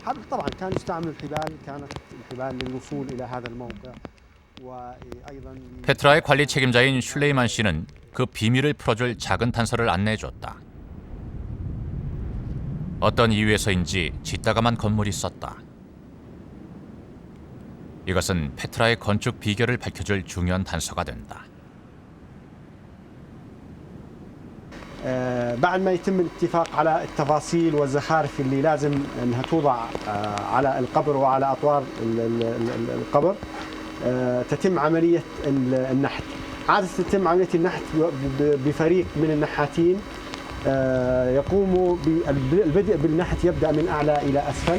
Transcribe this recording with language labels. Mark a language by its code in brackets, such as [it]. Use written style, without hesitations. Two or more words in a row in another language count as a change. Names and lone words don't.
[ar] طبعا كان يستعمل الحبال كانت الحبال للوصول إلى هذا الموقع وأيضا [ko] 페트라의 관리 책임자인 슐레이만 씨는 그 비밀을 풀어줄 작은 단서를 안내해줬다. 어떤 이유에서인지 짓다감한 건물이 있었다. 이것은 페트라의 건축 비결을 밝혀줄 중요한 단서가 된다. [ar] بعد ما يتم الاتفاق على التفاصيل والزخارف اللي لازم انها توضع على القبر وعلى اطوار القبر تتم عمليه النحت. عاده تتم عمليه النحت بفريق من النحاتين يقوموا بالبدء بالنحت يبدا من اعلى الى اسفل.